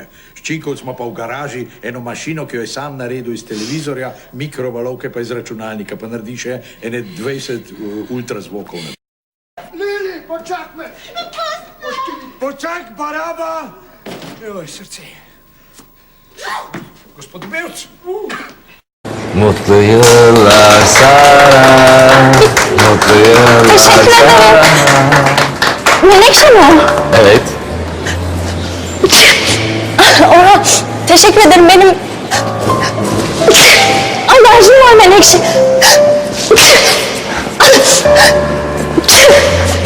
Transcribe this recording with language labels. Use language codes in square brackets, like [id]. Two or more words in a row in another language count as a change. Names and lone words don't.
[sl] Ščinkov smo pa v garaži eno mašino, ki jo je sam naredil iz televizorja, mikrovalovke pa iz računalnika, pa naredi še ene 20 ultrazvokov. Lili, počak me! Počak, baraba! Joj, srce. Gospod Bevc! [tr] Mutlu yıllar sana, mutlu yıllar sana. Menekşe mi o? Evet. Orhan, teşekkür ederim. Benim alerjim var Menekşe.